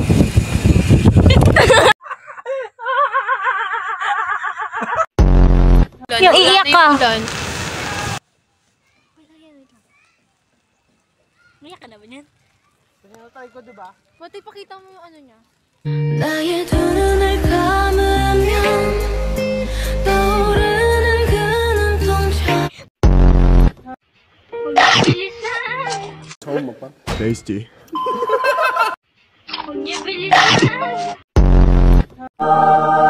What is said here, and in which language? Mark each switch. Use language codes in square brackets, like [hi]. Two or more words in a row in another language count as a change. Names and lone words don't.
[tl] Yung iiyak ka. Iiyak ka na ba yan? Pinatay ko, diba? Pati pakita mo yung ano niya. [ko] 나의 두 눈을 감으면 떠오르는 그 눈동자 처음 먹방? 베이스티. [tl] Huwag niya bilisan.